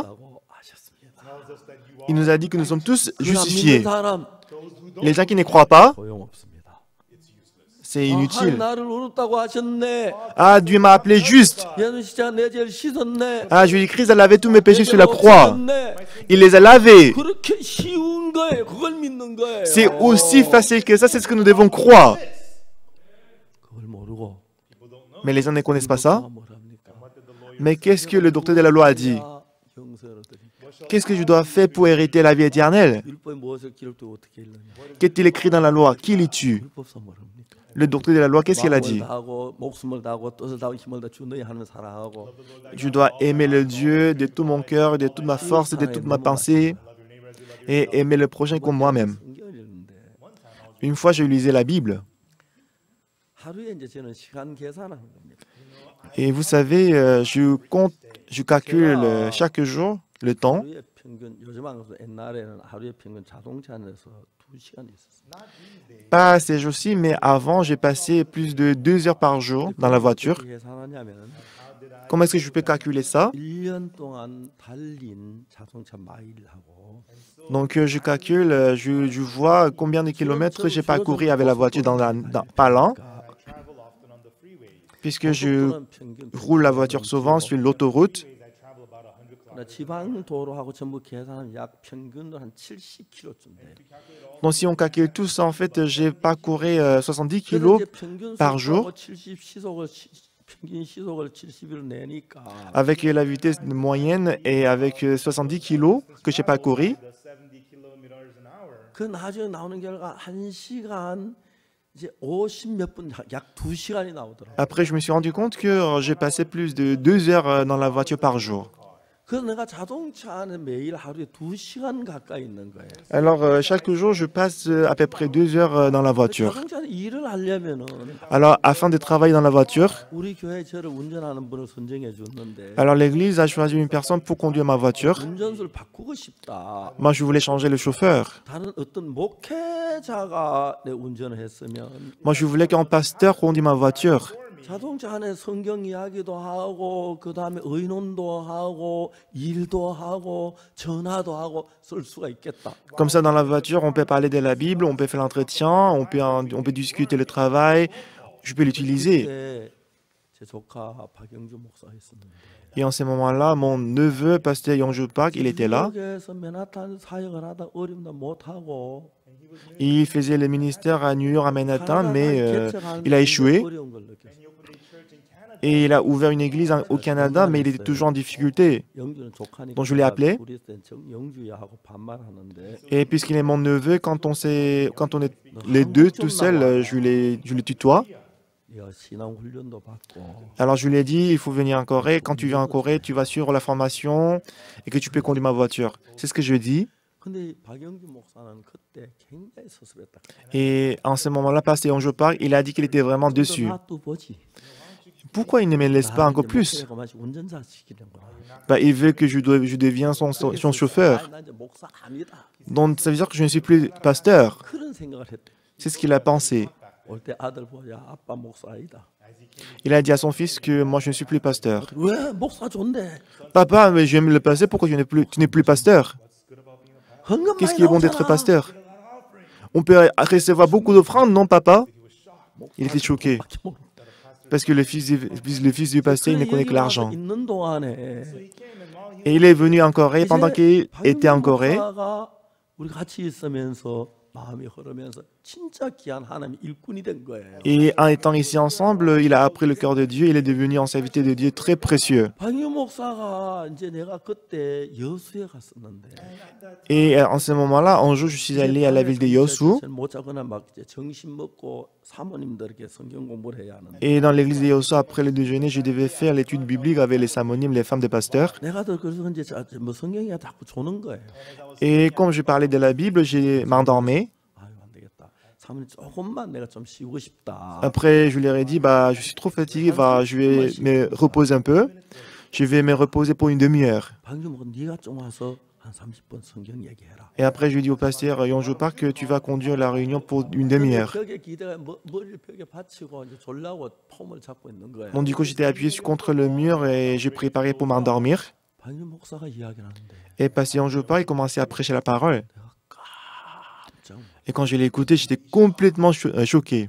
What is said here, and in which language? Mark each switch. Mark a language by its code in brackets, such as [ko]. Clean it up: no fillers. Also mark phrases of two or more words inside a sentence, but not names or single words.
[ko] 라고 하셨습니다. [fr] il nous a dit que nous sommes tous [ko] 그 믿는 [fr] justifiés. [ko] 사람 [fr] Les gens qui ne croient pas, [ko] 소용없습니다. [fr] c'est [ko] 하나님 [fr] inutile. [ko] 나를 의롭다고 하셨네. [fr] Ah, Dieu m'a appelé juste. [ko] 예수 십자가 내 죄를 씻었네. [fr] Ah, Jésus-Christ a lavé tous mes péchés sur la [ko] 죄를 [fr] croix. [ko] 없애셨네. [fr] Il les a lavés. [ko] 그렇게 쉬운 거예요. 그걸 믿는 거예요. [fr] C'est aussi facile que ça, c'est ce que nous devons croire. [ko] 그걸 모르고 [fr] Mais les gens ne connaissent pas ça. [ko] 뭐랍니까? [fr] Mais qu'est-ce que le docteur de la loi a dit? [ko] 영생을 얻으리. [fr] Qu'est-ce que je dois faire pour hériter la vie éternelle? [ko] 율법에 무엇을 기록되고 어떻게 읽느냐? [fr] Qu'est-il écrit dans la loi? Qui les tue? [ko] 율법서 모릅니까? [fr] Le docteur de la loi, qu'est-ce qu'il a dit? [ko] 마음을 다하고 목숨을 다하고 뜻을 다하고 힘을 다 주 너희 하는 사랑하고 [fr] Je dois aimer le Dieu de tout mon cœur, de toute ma force, de toute ma pensée, et aimer le prochain comme moi-même. [ko] 성경을 읽는데 [fr] Une fois, je lisais la Bible. [ko] 하루에 이제 저는 시간 계산하는 겁니다. [fr] Et vous savez, je calcule chaque jour le temps. [ko] 하루에 평균 요즘 방송 옛날에는 하루에 평균 자동차 안에서 2시간 있었어요. [fr] Pas ces jours-ci, mais avant, j'ai passé plus de 2 heures par jour dans la voiture. [ko] 어떻게 계산하냐면 [fr] Comment est-ce que je peux calculer ça? [ko] 1년 동안 달린 자동차 마일하고 [fr] Donc, je calcule, je vois combien de kilomètres j'ai parcouru avec la voiture par l'an, puisque je [ko] 고속도로는 평균 [fr] roule la voiture souvent sur l'autoroute. [ko] 지방 도로하고 전부 계산하면 약 평균으로 한 70km쯤 돼요. [fr] Donc, si on calcule tout ça, en fait, j'ai parcouru 70 [ko] 그래서 [fr] kilos [ko] 이제 평균 [fr] par [ko] 속도하고 [fr] jour [ko] 70 시속을 평균 시속을 70을 내니까 [fr] avec la vitesse moyenne et avec 70 kilos que j'ai parcouru. [ko] 그 나중에 나오는 결과 1시간 이제 50 몇 분 약 2시간이 나오더라고요. [fr] Après, je me suis rendu compte que j'ai passé plus de 2 heures dans la voiture par jour. [ko] 그래서 내가 자동차 안에 매일 하루에 2시간 가까이 있는 거예요. [fr] Alors, chaque jour, je passe à peu près 2 heures dans la voiture. [ko] 자동차 안에 일을 하려면은 [fr] Alors, afin de travailler dans la voiture, [ko] 우리 교회 저를 운전하는 분을 선정해 줬는데 [fr] alors l'Église a choisi une personne pour conduire ma voiture. [ko] 운전수를 바꾸고 싶다. [fr] Moi, je voulais changer le chauffeur. [ko] 다른 어떤 목회자가 내 운전을 했으면 [fr] Moi, je voulais qu'un pasteur conduise ma voiture. [ko] 자동차 안에 성경 이야기도 하고 그 다음에 의논도 하고 일도 하고 전화도 하고 쓸 수가 있겠다. [fr] Comme ça, dans la voiture, on peut parler de la Bible, on peut faire l'entretien, on peut discuter le travail. Je peux l'utiliser. [ko] 그때 제 조카 박영주 목사가 있었는데 [fr] Et en ce moment-là, mon neveu, pasteur Yongju Park, il était là. [ko] 뉴욕에서 맨하탄 사역을 하다 어렵다 못 하고 [fr] Il faisait le ministère à New York, à Manhattan, mais il a échoué. [ko] 어려운 걸 느꼈어요. [fr] Et il a ouvert une église au Canada, mais il était toujours en difficulté. [ko] 영주는 조카니까 [fr] Donc je l'ai appelé. [ko] 둘이 있을 땐 영주야 하고 반말하는데 [fr] Et puisqu'il est mon neveu, quand on est les deux tout seuls, je le tutoie. [ko] 네가 신앙 훈련도 받고 [fr] Alors je lui ai dit, il faut venir en Corée. Quand tu viens en Corée, tu vas suivre la formation et que tu peux conduire ma voiture. C'est ce que je lui ai dit. [ko] 근데 박영주 목사는 그때 굉장히 섭섭했다. [fr] Et en ce moment-là, pasteur Yongju Park, il a dit qu'il était vraiment déçu. [ko] 놔둬 보지. [fr] Pourquoi il ne me laisse pas encore plus? [ko] 운전자 시키는구나. [fr] Bah, il veut que je devienne son chauffeur. [ko] 나 이제 목사 아니다. [fr] Donc ça veut dire que je ne suis plus pasteur. [ko] 그런 생각을 했대. [fr] C'est ce qu'il a pensé. [ko] 올 때 아들 보자 아빠 목사 아니다. [fr] Il a dit à son fils que moi je ne suis plus pasteur. [ko] 왜 목사 좋은데? [fr] Papa, mais j'aime le pasteur, pourquoi tu n'es plus pasteur? [ko] 헌금 [fr] Qu'est-ce [ko] 많이 [fr] qui est bon d'être [ko] 나오잖아. [fr] pasteur? On peut recevoir beaucoup d'offrandes, non papa? Il était choqué. Parce que le fils du pasteur, il ne connaît que l'argent. [ko] 있는 동안에 [fr] Et il est venu en Corée pendant qu'il était en [ko] 박영주 [fr] Corée. [ko] 목사가 우리 같이 있으면서 마음이 흐르면서 진짜 귀한 하나님의 일꾼이 된 거예요. [fr] Et en étant ici ensemble, il a appris le cœur de Dieu. Il est devenu en serviteur de Dieu très précieux. [ko] 박영주 목사가 이제 내가 그때 여수에 갔었는데 [fr] Et en ce moment-là, un jour, je suis allé à la ville de Yosu. [ko] 못 자거나 막 이제 점심 먹고 사모님들에게 성경 공부를 해야 하는데 [fr] Et dans l'église de Yosu, après le déjeuner, je devais faire l'étude biblique avec les samonimes, les femmes des pasteurs. [ko] 내가 더 그래서 이제 뭐 성경이 자꾸 조는 거예요. [fr] Et comme je parlais de la Bible, j'ai m'endormi. [ko] 아유 안 되겠다. 사모님 조금만 내가 좀 쉬고 싶다. [fr] Après, je leur ai dit, bah, je suis trop fatigué, bah, je vais me reposer un peu. Je vais me reposer pour une demi-heure. [ko] 박영주 목사 네가 좀 와서 한 30분 성경 얘기해라. [fr] Et après, je lui ai dit au pasteur Yongju Park que tu vas conduire la réunion pour une demi-heure. [ko] 벽에 기대가 머리를 벽에 받치고 이제 졸라고 폼을 잡고 있는 거예요. [fr] Donc du coup, j'étais appuyé contre le mur et j'ai préparé pour m'endormir. [ko] 박영주 목사가 이야기를 하는데 [fr] Et pasteur Yongju Park, il commençait à prêcher la parole. [ko] 내가 깜짝 [fr] Et quand je l'ai écouté, j'étais complètement choqué.